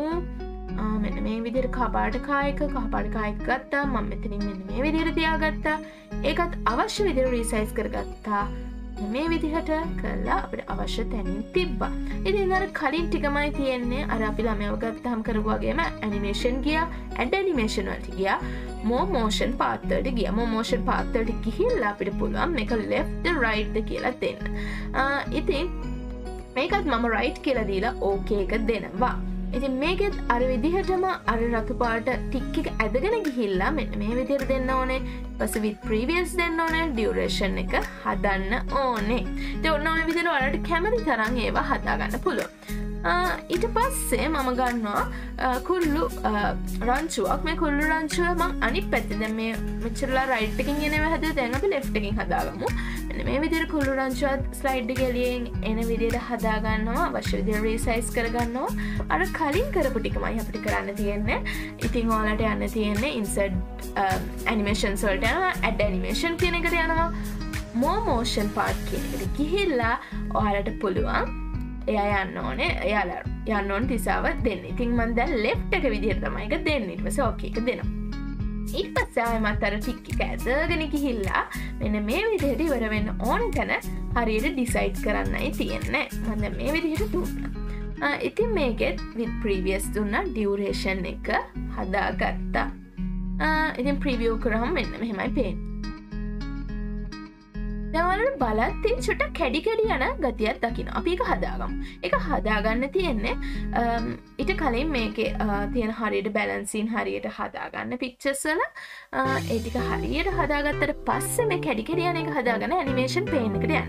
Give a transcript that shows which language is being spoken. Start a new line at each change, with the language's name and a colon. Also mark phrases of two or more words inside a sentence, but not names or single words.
Sinhala: මෙන්න මේ විදිහට කහපාට කායක ගත්තා. මම මෙතනින් මෙන්න මේ විදිහට තියාගත්තා. ඒකත් අවශ්‍ය විදිහට රීසයිස් කරගත්තා. මේ විදිහට කරලා අපිට අවශ්‍ය තැනින් තිබ්බා. ඉතින් අර කලින් ටිකමයි තියෙන්නේ. අර අපි ළමයව ගත්තාම කරපු වගේම ඇනිමේෂන් ගියා,
English: add animation
Sinhala: වලට ගියා,
English: more motion path
Sinhala: වලට ගියා.
English: more motion path
Sinhala: වලට ගිහිල්ලා අපිට පුළුවන් මේක
English: left right
Sinhala: කියලා දෙන්න. ඉතින් මේකත් මම right කියලා දීලා okay එක දෙනවා. ඉතින් මේකෙත් අර විදිහටම අර රතු පාට ටික් එක ඇදගෙන ගිහිල්ලා මෙන්න මේ විදිහට දෙන්න ඕනේ. ඊපස්සේ
English: with previous
Sinhala: දෙන්න ඕනේ. duration එක හදන්න ඕනේ. ඉතින් ඔන්න ඔය විදිහට ඔයාලට කැමති තරම් ඒවා හදා ගන්න පුළුවන්. ඊට පස්සේ මම ගන්නවා කුල්ලු රංචුවක්. මේ කුල්ලු රංචුව මම අනිත් පැත්තේ දැන් මේ මෙච්චරලා රයිට් එකකින් එනවා හැදුවා. දැන් අපි ලෙෆ්ට් එකකින් හදාගමු. මෙන්න මේ විදිහට කුල්ලු රංචුවත් ස්ලයිඩ් එක එළියෙන් එන විදිහට හදා ගන්නවා. අවශ්‍ය විදිහට රීසයිස් කර ගන්නවා. අර කලින් කරපු ටිකමයි අපිට කරන්න තියෙන්නේ. ඉතින් ඔයාලට යන්න තියෙන්නේ
English: insert animations
Sinhala: වලට යනවා.
English: add animation
Sinhala: කියන එකට යනවා.
English: more motion path
Sinhala: කියන එකට ගිහිල්ලා ඔයාලට පුළුවන් එයා යන්න ඕනේ. එයාලා යන්න ඕන දිශාව දෙන්න. ඉතින් මම දැන් left එක විදිහට තමයි ඒක දෙන්නේ. ඊට පස්සේ okay එක දෙනවා. ඊට පස්සේ ආයෙමත් අර ටික් එක ඇදගෙන ගිහිල්ලා මෙන්න මේ විදිහට ඉවර වෙන්න ඕන තැන හරියට ඩිසයිඩ් කරන්නයි තියෙන්නේ. මම දැන් මේ විදිහට දුන්නා. ඉතින් මේකෙත්
English: with previous
Sinhala: දුන්නා. duration එක හදාගත්තා. ඉතින් preview කරාම මෙන්න මෙහෙමයි පේන්නේ. දැන් බලද්දී චුට්ටක් කැඩි කැඩි යන ගතියක් දකින්න. අපි ඒක හදාගමු. ඒක හදාගන්න තියෙන්නේ ඊට කලින් මේකේ තියෙන හරියට බැලන්සින් හරියට හදාගන්න පික්චර්ස් වල ඒ ටික හරියට හදාගත්තට පස්සේ මේ කැඩි කැඩි යන එක හදාගන්න
English: animation pane
Sinhala: එකට යන්න.